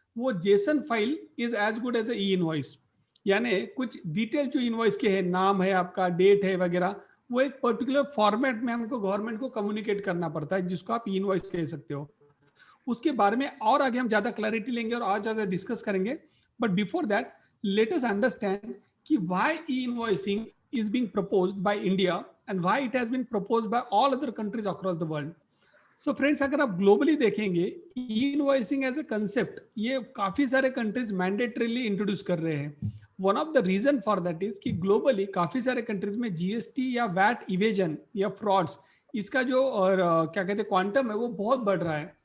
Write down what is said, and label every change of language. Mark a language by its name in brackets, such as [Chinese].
[Hindi] वो JSON file [English] is as good as [Hindi] E invoice, यानी कुछ डिटेल जो इनवॉइस के है, नाम है आपका, डेट है वगैरह, वो एक पर्टिकुलर फॉर्मेट में हमको गवर्नमेंट को कम्युनिकेट करना पड़ता है, जिसको आप ई इनवॉइस कह सकते हो। उसके बारे में और आगे हम ज्यादा क्लैरिटी लेंगे और और ज्यादा डिस्कस करेंगे। [English] But before that let us understand कि why e invoicing is being proposed by India and why it has been proposed by all other countries across the world. So friends, [Hindi] अगर आप globally देखेंगे [English] e-invoicing as a concept [Hindi] ये काफी सारे countries mandatorily introduce कर रहे हैं। [English] one of the reason for that is [Hindi] कि ग्लोबली काफी सारे कंट्रीज में जीएसटी या वैट इवेजन या फ्रॉड्स, इसका जो और क्या कहते हैं क्वांटम है, वो बहुत बढ़ रहा है।